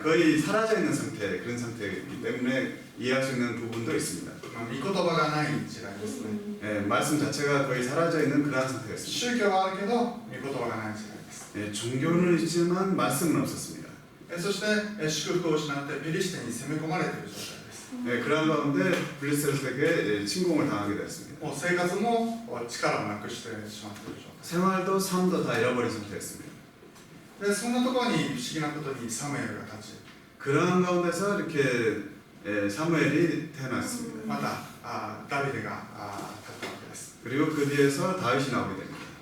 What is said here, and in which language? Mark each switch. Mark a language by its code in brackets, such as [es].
[ko] 거의 사라져 있는 상태 그런 상태이기 때문에 이해할 수 있는 부분도 있습니다. [ja] 御言葉がない時代ですね。 [ko] 말씀 자체가 거의 사라져 있는 그러한 상태였습니다. [ja] 宗教はあるけど御言葉がない時代です。 [ko] 종교는 있지만 말씀은 없었습니다. [ja] そして祝福を失ってペリシテに攻め込まれている状態です。 [ko] 그런 가운데 블리스에게 침공을 당하게 되었습니다. [ja] もう生活も力をなくしてしまっている状態。 [ko] 생활도 삶도 다 잃어버린 상태였습니다. [ja] でそんなところに不思議なことにサムエルが立ち、 [ko] 그런 가운데서 이렇게 사무엘이 태어났습니다. [ja] またダビデが立ったわけです。 [ko] 그리고 그 뒤에서 다윗이 나오게 됩니다.